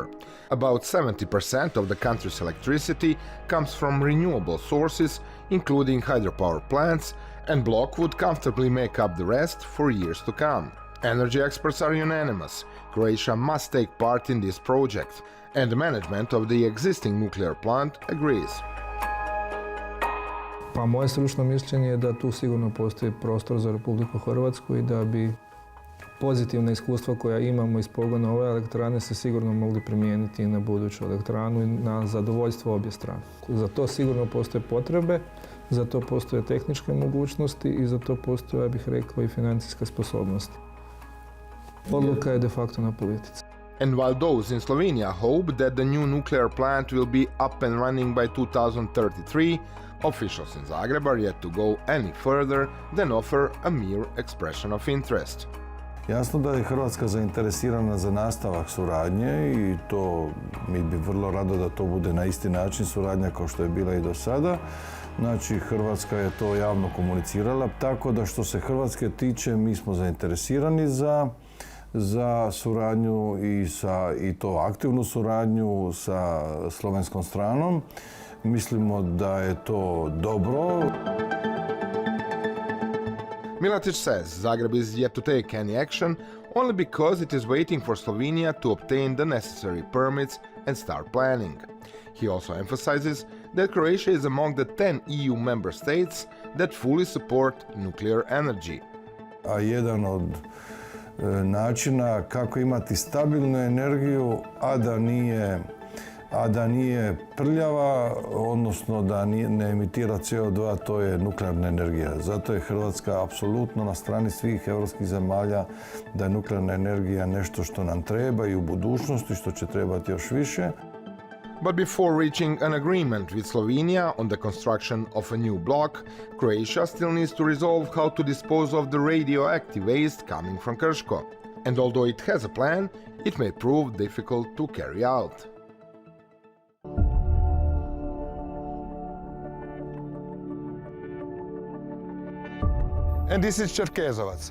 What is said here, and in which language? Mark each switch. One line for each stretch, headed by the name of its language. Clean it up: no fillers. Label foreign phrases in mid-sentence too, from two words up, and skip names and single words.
English: About 70% of the country's electricity comes from renewable sources, including hydropower plants, and block would comfortably make up the rest for years to come. Energy experts are unanimous. Croatia must take part in this project, and the management of the existing nuclear plant agrees.
Croatian: Pa moje stručno mišljenje je da tu sigurno postoji prostor za Republiku Hrvatsku i da bi pozitivna iskustva koja imamo iz pogona ove elektrane se sigurno mogli primijeniti i na buduću elektranu i na zadovoljstvo obje strane. Za to sigurno postoje potrebe, za to postoje tehničke mogućnosti i za to postoje, ja bih rekao, i financijska sposobnost. Odluka je
Latin: de facto
Croatian: na politici.
English: And while those in Slovenia hope that the new nuclear plant will be up and running by 2033, officials in Zagreb are yet to go any further than offer a mere expression of interest.
Croatian: Jasno da je Hrvatska zainteresirana za nastavak suradnje i to mi bi vrlo rado da to bude na isti način suradnja kao što je bila i do sada. Znači, Hrvatska je to javno komunicirala, tako da što se Hrvatske tiče, mi smo zainteresirani za suradnju i to aktivnu suradnju sa slovenskom stranom. Mislimo da je to dobro.
English: Milatić says Zagreb is yet to take any action only because it is waiting for Slovenia to obtain the necessary permits and start planning. He also emphasizes that Croatia is among the 10 EU member states that fully support nuclear energy.
Croatian: A jedan od načina kako imati stabilnu energiju, a da nije a da nije prljava, odnosno da ne emitira CO2, to je nuklearna energija. Zato je Hrvatska apsolutno na strani svih europskih zemalja da je nuklearna energija nešto što nam treba i u budućnosti, što će trebati još više.
English: But before reaching an agreement with Slovenia on the construction of a new block, Croatia still needs to resolve how to dispose of the radioactive waste coming from Krsko. And although it has a plan, it may prove difficult to carry out. And this is Čerkezovac.